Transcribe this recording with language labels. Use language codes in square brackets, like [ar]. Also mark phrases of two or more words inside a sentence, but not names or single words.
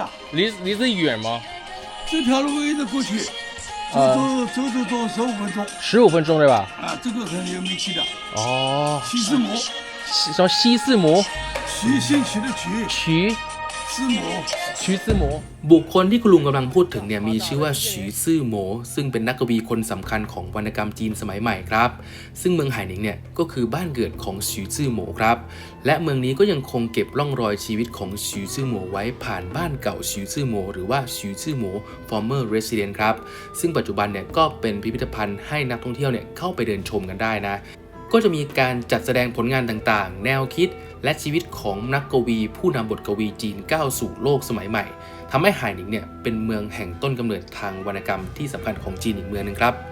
[zh] 离这远吗这条路一直过去，走15分钟。 15分钟对吧啊，这个很有名气的。哦徐志摩，什么西四摩徐新奇的徐，徐志摩。 [th] 徐志摩บุคคลที่คุณลุงกำลังพูดถึงเนี่ยมีชื่อว่าฉีซื่อโหมซึ่งเป็นนักกวีคนสำคัญของวรรณกรรมจีนสมัยใหม่ครับซึ่งเมืองไหหนิงเนี่ย ก็คือบ้านเกิดของฉีซื่อโหมครับและเมืองนี้ก็ยังคงเก็บร่องรอยชีวิตของฉีซื่อโหมไว้ผ่านบ้านเก่าฉีซื่อโหมหรือว่าฉีซื่อโหม [en] former resident [th] ครับซึ่งปัจจุบันเนี่ยก็เป็นพิพิธภัณฑ์ให้นักท่องเที่ยวเนี่ยเข้าไปเดินชมกันได้นะก็จะมีการจัดแสดงผลงานต่างๆแนวคิดและชีวิตของนักกวีผู้นำบทกวีจีนก้าวสู่โลกสมัยใหม่ทำให้ไหหนิงเนี่ยเป็นเมืองแห่งต้นกำเนิดทางวรรณกรรมที่สำคัญของจีนอีกเมืองนึงครับ